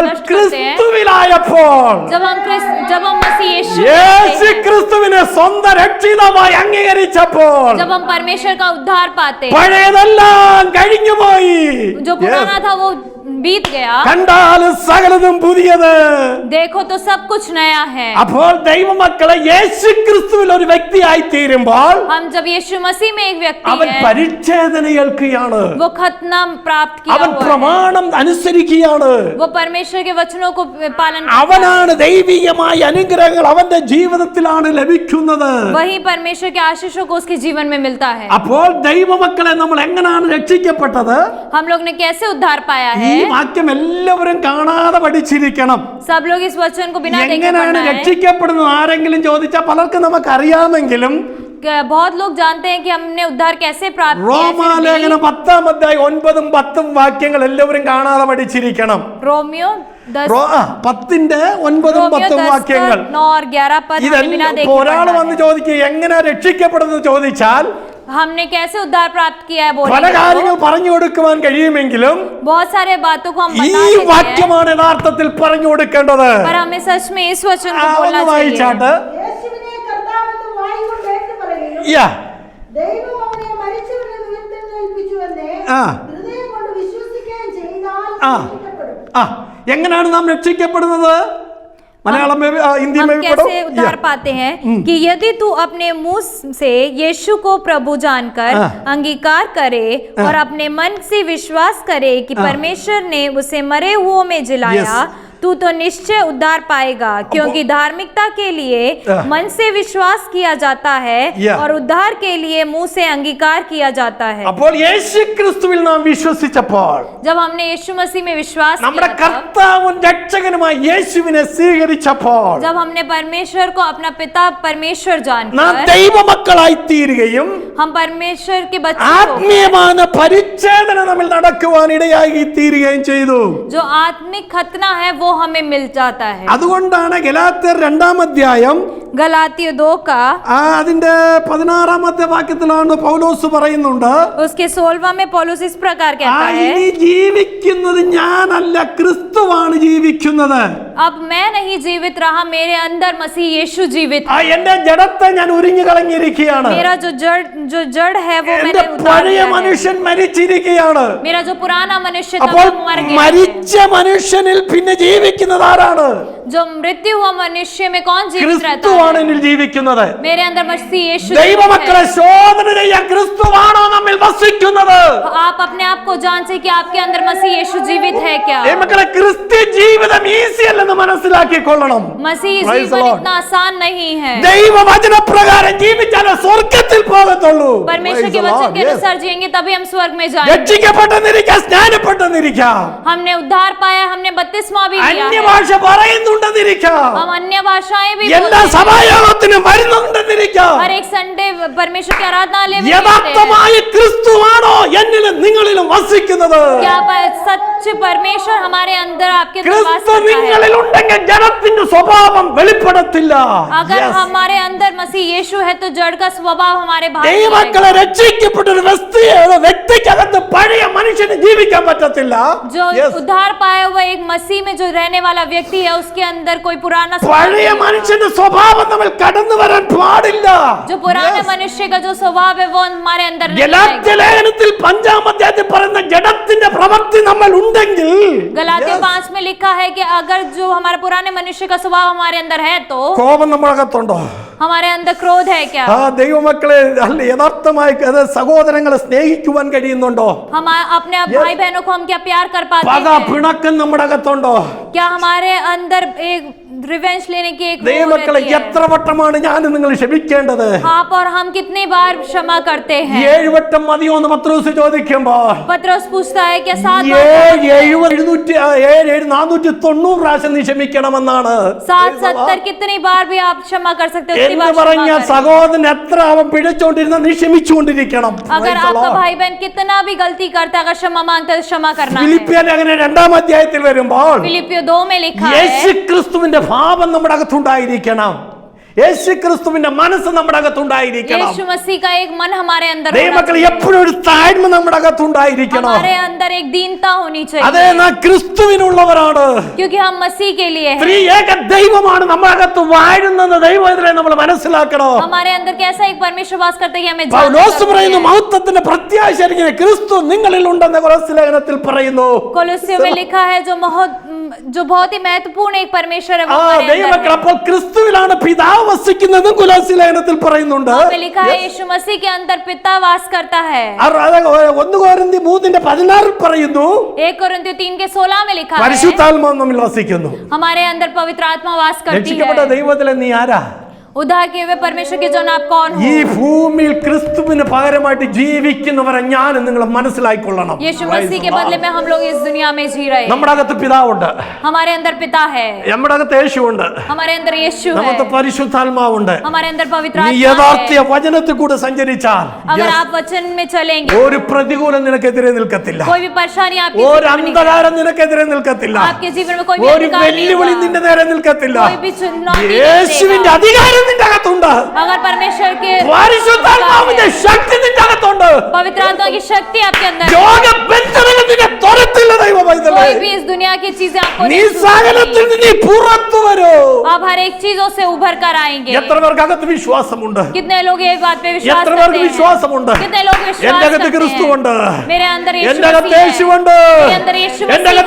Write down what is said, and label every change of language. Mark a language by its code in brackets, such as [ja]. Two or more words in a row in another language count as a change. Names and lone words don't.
[hi] नष्ट करते हैं? [ml] ക്രിസ്തുവിലായപ്പോൾ, [hi] जब हम मसीह यीशु [ml] യേശു [hi] में [ml] ക്രിസ്തുവിനെ സ്വന്തം രക്ഷിതാവായി അംഗീകരിച്ചപ്പോൾ [hi] जब हम परमेश्वर का उद्धार पाते हैं, [ml] പഴയതെല്ലാം കഴിഞ്ഞുപോയി. [hi] जो पुराना था वो बीत गया, [ml] കണ്ടാൽ സകലതും പുതിയത്. [hi] देखो तो सब कुछ नया है. [ml] അപ്പോൾ ദൈവമക്കളെ യേശു ക്രിസ്തുവിൽ ഒരു വ്യക്തിയായി തീരുമ്പോൾ [hi] हम जब यीशु मसीह में एक व्यक्ति [ml] അവൻ [hi] है, [ml] പരിച്ഛേദന ഏൽക്കുകയാണ്, [hi] वो खतना प्राप्त किया [ml] അവൻ [hi] हुआ है, [ml] പ്രമാണം അനുസരിക്കുകയാണ്. [hi] वो परमेश्वर के वचनों को पालन करता है. [ml] അവനാണ് ദൈവികമായ അനുഗ്രഹങ്ങൾ അവന്റെ ജീവിതത്തിലാണ് ലഭിക്കുന്നത്. [hi] वही परमेश्वर के आशीषों को उसके जीवन में मिलता है. [ml] അപ്പോൾ ദൈവമക്കളെ നമ്മൾ എങ്ങനെയാണ് രക്ഷിക്കപ്പെട്ടത്? [hi] हम लोग ने कैसे उद्धार पाया [ml] ഈ [hi] है? [ml] വാക്യം എല്ലാവരും കാണാതെ പഠിച്ചിരിക്കണം. [hi] सब लोग इस वचन को बिना देखे [ml] എങ്ങനെയാണ് [hi] पढ़ना है. [ml] രക്ഷിക്കപ്പെടുന്നത് ആരെങ്കിലും ചോദിച്ചാൽ പലർക്കും നമുക്ക് അറിയാമെങ്കിലും [hi] बहुत लोग जानते हैं कि हमने उद्धार कैसे प्राप्त किया है, फिर [ml] റോമാലേഖനം 10:9-10 വാക്യങ്ങൾ എല്ലാവരും കാണാതെ പഠിച്ചിരിക്കണം. [hi] भी रोमियो 10 [ml] 10:9-10 വാക്യങ്ങൾ. [hi] 9 और 11 पर हमने बिना [ml] ഇതെല്ലാം [hi] देखे [ml] ഒരാൾ [hi] पढ़ना [ml] വന്ന് [hi] है. [ml] ചോദിക്കുക എങ്ങനെ രക്ഷിക്കപ്പെടുന്നത് ചോദിച്ചാൽ [hi] हमने कैसे उद्धार प्राप्त किया है [ml] പല [hi] बोलेंगे [ml] കാര്യങ്ങൾ [hi] तो [ml] പറഞ്ഞു കൊടുക്കുവാൻ കഴിയുമെങ്കിലും [hi] बहुत सारे बातों को हम [ml] ഈ [hi] बता देते हैं, [ml] വാക്യമാണ് യഥാർത്ഥത്തിൽ പറഞ്ഞു കൊടുക്കേണ്ടത്. [hi] पर हमें सच में इस वचन को बोलना [ml] ഒന്ന് [hi] चाहिए. [ml] വായിച്ചാട്ട്. യേശുവിനെ കർത്താവെന്ന് വായ്കൊണ്ട് ഏറ്റുപറയുകയും യാ. ദൈവം അവനെ മരിച്ചവരിൽ നിന്ന് ഉയർത്തെഴുന്നേൽപ്പിച്ചുവെന്ന് ആ. ഹൃദയം കൊണ്ട് വിശ്വസിക്കുകയും ചെയ്താൽ ആ. രക്ഷിക്കപ്പെടും. എങ്ങനെയാണ് നാം രക്ഷിക്കപ്പെടുന്നത്? മലയാളം ഹിന്ദി [hi] हम कैसे उद्धार पाते हैं कि यदि तू अपने मुंह से यीशु को प्रभु जानकर अंगीकार करे और अपने मन से विश्वास करे कि परमेश्वर ने उसे मरे हुओं में जिलाया, तू तो निश्चय उद्धार पाएगा, क्योंकि धार्मिकता के लिए मन से विश्वास किया जाता है और उद्धार के लिए मुंह से अंगीकार किया जाता है. [ml] അപ്പോൾ യേശു ക്രിസ്തുവിൽ നാം വിശ്വസിച്ചപ്പോൾ, [hi] जब हमने यीशु मसीह में विश्वास [ml] നമ്മുടെ [hi] किया, [ml] കർത്താവും രക്ഷകനുമായി യേശുവിനെ സ്വീകരിച്ചപ്പോൾ [hi] जब हमने परमेश्वर को अपना पिता परमेश्वर [ml] നാം [hi] जानकर [ml] ദൈവമക്കളായി തീരുകയും [hi] हम परमेश्वर के बच्चे हो, [ml] ആത്മീയമായ പരിച്ഛേദന നമ്മിൽ നടക്കുവാൻ ഇടയായി തീരുകയും ചെയ്തു. [hi] जो आत्मिक खतना है वो हमें मिल जाता है. [ml] അതുകൊണ്ടാണ് ഗലാത്യർ 2-ാം [hi] गलातियों 2 का [ml] അതിന്റെ 16 വാക്യത്തിലാണ് പൗലോസ് പറയുന്നുണ്ട്, [hi] उसके 16वां में पौलुस इस प्रकार कहता है, [ml] ഇനി ജീവിക്കുന്നത് ഞാനല്ല, ക്രിസ്തുവാണ് ജീവിക്കുന്നത്. [hi] अब मैं नहीं जीवित रहा, मेरे अंदर मसीह यीशु जीवित है. [ml] എന്റെ ജഡത്തെ ഞാൻ ഉരിഞ്ഞു കളഞ്ഞിരിക്കുകയാണ്. [hi] मेरा जो जड़ है वो [ml] എന്റെ [hi] मैंने उतार [ml] പഴയ [hi] दिया है. [ml] മനുഷ്യൻ മരിച്ചിരിക്കുകയാണ്. [hi] मेरा जो पुराना मनुष्य था [ml] അപ്പോൾ [hi] वो मर गया है. [ml] മരിച്ച മനുഷ്യനിൽ പിന്നെ ജീവിക്കുന്നത് ആരാണ്? [hi] जो मृत्यु हुआ मनुष्य में कौन जीवित रहता [ml] ക്രിസ്തുവാണ് [hi] है? [ml] എന്നിൽ ജീവിക്കുന്നത്. [hi] मेरे अंदर मसीह यीशु [ml] ദൈവമക്കളെ [hi] जीवित [ml] ശോധന ചെയ്യാൻ ക്രിസ്തുവാണോ നമ്മിൽ വസിക്കുന്നത്? [hi] है. आप अपने आप को जांचें कि आपके अंदर मसीह यीशु जीवित है क्या? [ml] ദൈവമക്കളെ ക്രിസ്ത്യ ജീവിതം ഈസി അല്ലെന്ന് മനസ്സിലാക്കിക്കൊള്ളണം. [hi] मसीह [en] Praise the [hi] जीवन [en] Lord. [hi] इतना आसान नहीं है. [ml] ദൈവവചനപ്രകാരം ജീവിച്ചാലേ സ്വർഗ്ഗത്തിൽ പോകത്തുള്ളൂ. [hi] परमेश्वर के [en] Praise the [hi] वचन [en] Lord. [hi] के [en] Yes. [hi] अनुसार जिएंगे तभी हम स्वर्ग में जाएंगे. [ml] രക്ഷിക്കപ്പെട്ടെന്നിരിക്കാം, സ്നാനപ്പെട്ടെന്നിരിക്കാം. [hi] हमने उद्धार पाया, हमने बपतिस्मा भी [ml] അന്യഭാഷ പറയുന്നുണ്ടെന്നിരിക്കാം, [hi] हम अन्य भाषाएं भी [ml] എല്ലാ [hi] बोलते हैं। [ml] സഭായോഗത്തിനും വരുന്നുണ്ടെന്നിരിക്കാം. [hi] हर एक संडे परमेश्वर की आराधनालय में जाते हैं। [ml] യഥാർത്ഥമായ ക്രിസ്തുവാണോ എന്നിലും നിങ്ങളിലും വസിക്കുന്നത്? [hi] क्या सच परमेश्वर हमारे अंदर आपके अंदर वास [ml] ക്രിസ്തു [hi] करता है? [ml] നിങ്ങളിൽ ഉണ്ടെങ്കിൽ ജഡത്തിന്റെ സ്വഭാവം വെളിപ്പെടത്തില്ല. [hi] अगर [en] Yes. [hi] हमारे अंदर मसीह यीशु है तो जड़ का स्वभाव हमारे बाहर नहीं [ml] ദൈവമക്കളെ രക്ഷിക്കപ്പെട്ട ഒരു വ്യക്തിക്കകത്ത് പഴയ മനുഷ്യന് ജീവിക്കാൻ പറ്റത്തില്ല. [hi] रहेगा। जो [en] Yes. [hi] उद्धार पाया हुआ एक मसीह में जो रहने वाला व्यक्ति है उसके अंदर कोई पुराना स्वभाव [ml] പഴയ [hi] नहीं है। [ml] മനുഷ്യന്റെ സ്വഭാവം നമ്മൾ കടന്നു വരാൻ പാടില്ല. [hi] जो पुराने [en] Yes. [hi] मनुष्य का जो स्वभाव है वो हमारे अंदर नहीं [ml] ഗലാത്യ [hi] आएगा। [ml] ലേഖനത്തിൽ 5-ാം അധ്യായത്തിൽ പറയുന്ന ജഡത്തിന്റെ പ്രവൃത്തി നമ്മൾ ഉണ്ടെങ്കിൽ [hi] गलातिया [en] Yes. [hi] 5 में लिखा है कि अगर जो हमारे पुराने मनुष्य का स्वभाव हमारे अंदर है तो [ml] കോപം നമ്മളകത്തുണ്ടോ? [hi] हमारे अंदर क्रोध है क्या? [ml] ആ ദൈവമക്കളെ അല്ല യഥാർത്ഥമായി സഹോദരങ്ങളെ സ്നേഹിക്കുവാൻ കഴിയുന്നുണ്ടോ? [hi] हम अपने [en] Yes. [hi] भाई बहनों को हम क्या प्यार कर पाते [ml] പക [hi] हैं? [ml] പിണക്കം നമ്മുടെ അകത്തുണ്ടോ? [hi] क्या हमारे अंदर एक रिवेंज लेने की एक वो [ml] ദൈവമക്കളെ [hi] रहती है? [ml] എത്ര വട്ടമാണ് ഞാൻ നിങ്ങൾ ക്ഷമിക്കേണ്ടത്? [hi] आप और हम कितनी बार क्षमा करते हैं? [ml] 7 വട്ടം മതിയോ എന്ന് പത്രോസ് ചോദിക്കുമ്പോൾ [hi] पत्रोस पूछता है क्या 7 [ml] 490 പ്രാവശ്യം നീ ക്ഷമിക്കണമെന്നാണ്. [hi] 70 कितनी बार भी आप क्षमा कर सकते हो उतनी [ml] എന്ന് [hi] बार [ml] പറഞ്ഞ [hi] क्षमा करें। [ml] സഹോദരൻ എത്ര അവൻ പിഴച്ചോണ്ടിരുന്ന നീ ക്ഷമിച്ചുകൊണ്ടിരിക്കണം. [hi] अगर [en] Praise the [hi] आपका [en] Lord. [hi] भाई बहन कितना भी गलती करता है अगर क्षमा मांगता है तो क्षमा करना है। [ml] ഫിലിപ്പിയർ അങ്ങനെ 2-ാം അധ്യായത്തിൽ വരുമ്പോൾ [hi] फिलिपियो 2 में लिखा [ml] യേശു [hi] है [ml] ക്രിസ്തുവിന്റെ ഭാവം നമ്മുടെ അകത്തുണ്ടായിരിക്കണം. യേശു ക്രിസ്തുവിന്റെ മനസ്സ് നമ്മുടെ അകത്തുണ്ടായിരിക്കണം. [hi] यीशु मसीह का एक मन हमारे अंदर होना [ml] ദൈവമക്കളെ [hi] चाहिए। [ml] എപ്പോഴും ഒരു താഴ്മ നമ്മുടെ അകത്തുണ്ടായിരിക്കണം. [hi] हमारे अंदर एक दीनता होनी [ml] അതേ [hi] चाहिए [ml] നാം ക്രിസ്തുവിനുള്ളവരാണ്. [hi] क्योंकि हम मसीह के लिए हैं। [ml] ത്രിയേക ദൈവമാണ് നമ്മുടെ അകത്ത് വാഴുന്നത്. ദൈവത്തിനെ നമ്മൾ മനസ്സിലാക്കണം. [hi] हमारे अंदर कैसा एक परमेश्वर वास करता है कि हमें [ml] പൗലോസ് [hi] जानना [ml] പറയുന്നു [hi] चाहिए। [ml] മഹത്വത്തിന്റെ പ്രത്യാശ ഇരിക്കുന്ന ക്രിസ്തു നിങ്ങളിൽ ഉണ്ടെന്ന് കൊലോസ്യ ലേഖനത്തിൽ പറയുന്നു. [hi] कोलोसियों में लिखा है जो बहुत ही महत्वपूर्ण एक परमेश्वर है वो [ml] ആ [hi] हमारे अंदर [ml] ദൈവമക്കൾ [hi] है। [ml] അപ്പോൾ ക്രിസ്തുവിലാണ് പിതാവ് വസിക്കുന്നതും കൊലോസ്യ ലേഖനത്തിൽ പറയുന്നുണ്ട്. [hi] वहाँ पे लिखा है यीशु मसीह के अंदर पिता वास करता है। [ml] 1 കൊരിന്ത്യർ 3:16 പറയുന്നു [hi] 1 कोरिन्थियों 3 के 16 में लिखा है [ml] പരിശുദ്ധാത്മാവ് നമ്മിൽ വസിക്കുന്നു. [hi] हमारे अंदर पवित्र आत्मा वास करती [ml] രക്ഷിക്കപ്പെട്ട [hi] है। [ml] ദൈവത്തിലെ നീ ആരാ? [hi] उद्धार किए हुए परमेश्वर के जन आप कौन [ml] ഈ [hi] हो? [ml] ഭൂമിയിൽ ക്രിസ്തുവിന് പകരമായിട്ട് ജീവിക്കുന്നവരെ ഞാൻ നിങ്ങൾ മനസ്സിലാക്കിക്കൊള്ളണം. [hi] यीशु मसीह के बदले में हम लोग इस दुनिया में जी रहे हैं। [ml] നമ്മുടെ അകത്ത് പിതാവുണ്ട്, [hi] हमारे अंदर पिता है, [ml] നമ്മുടെ അകത്ത് യേശുവുണ്ട്, [hi] हमारे अंदर यीशु है, [ml] നമുക്ക് പരിശുദ്ധാത്മാവുണ്ട്. [hi] हमारे अंदर पवित्र [ml] നീ [hi] आत्मा [ml] യഥാർത്ഥ [hi] है। [ml] വചനത്തിൽ കൂടെ സഞ്ചരിച്ചാൽ [hi] अगर आप वचन में चलेंगे [ml] ഒരു പ്രതികൂലം നിനക്കെതിരെ നിൽക്കത്തില്ല. [hi] कोई भी परेशानी आपके [ml] ഒരു [hi] जीवन में नहीं [ml] അന്ധകാരം നിനക്കെതിരെ നിൽക്കത്തില്ല. [hi] आएगा। आपके जीवन में कोई भी [ml] ഒരു [hi] अंधकार नहीं [ml] വെല്ലുവിളി [hi] होगा। [ml] നിന്റെ നേരെ നിൽക്കത്തില്ല. [hi] कोई भी चुनौती नहीं [ml] യേശുവിന്റെ [hi] देगा। [ml] അധികാരം നിന്റെ അകത്തുണ്ട്. [hi] अगर परमेश्वर के [ml] പരിശുദ്ധാത്മാവിന്റെ ശക്തി നിന്റെ അകത്തുണ്ട്. [hi] पवित्र आत्मा की शक्ति आपके अंदर है। [ml] രോഗബന്ധനങ്ങൾ നിന്നെ തുരത്തില്ല ദൈവ പൈതലേ. [hi] कोई भी इस दुनिया की चीजें आपको [ml] നീ [hi] नहीं [ml] സകലത്തിൽ [hi] छूटेगी। [ml] നീ പുറത്തു വരൂ. [hi] आप हर एक चीजों से उभर कर आएंगे। [ml] എത്ര പേർക്ക് അകത്ത് വിശ്വാസമുണ്ട്? [hi] कितने लोग ये बात पे विश्वास [ml] എത്ര [hi] करते [ml] പേർക്ക് [hi] हैं? [ml] വിശ്വാസമുണ്ട്? [hi] कितने लोग विश्वास [ml] എന്റെ അകത്ത് [hi] करते [ml] ക്രിസ്തുവുണ്ട്, [hi] हैं? मेरे अंदर यीशु [ml] എന്റെ അകത്ത് [hi] मसीह है। [ml] യേശുവുണ്ട്, [hi] मेरे अंदर यीशु [ml] എന്റെ അകത്ത്